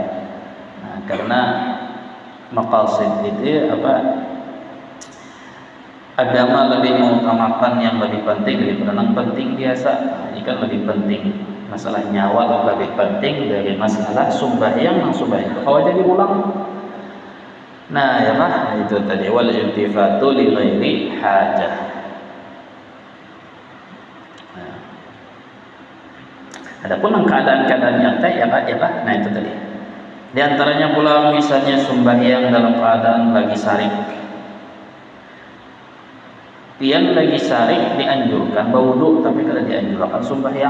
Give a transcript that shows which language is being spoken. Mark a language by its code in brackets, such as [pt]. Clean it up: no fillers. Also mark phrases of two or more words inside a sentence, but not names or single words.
[id] Nah, karena maqasid itu agama lebih mengutamakan yang lebih penting daripada yang penting biasa. Ini kan lebih penting, masalah nyawa lebih penting dari masalah sembahyang yang sembahyang kalau jadi ulang. Nah ya itu tadi [ar] والالتفات لغير حاجة. [id] Nah, adapun keadaan-keadaan yang nah itu tadi. Di antaranya pula misalnya sembahyang dalam keadaan lagi sarik. Yang lagi sarik dianjurkan berwudu tapi kada dianjurkan sembahyang.